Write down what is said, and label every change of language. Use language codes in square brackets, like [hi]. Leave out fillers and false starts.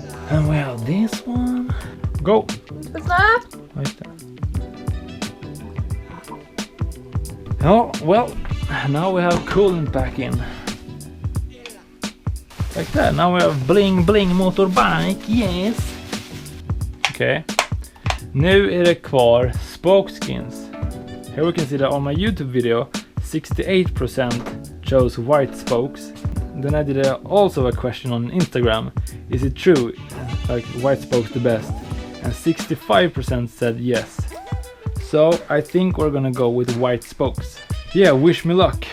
[en] And well, this one. Go! Right there. Oh, well, now we have coolant back in. Like that. Now we have bling bling motorbike, yes! Okay. [sv] Nu är det kvar spoke skins. [en] Here we can see that on my YouTube video 68% chose white spokes. Then I did also a question on Instagram. Is it true? Like white spokes the best? And 65% said yes. So I think we're gonna go with white spokes. Yeah, wish me luck.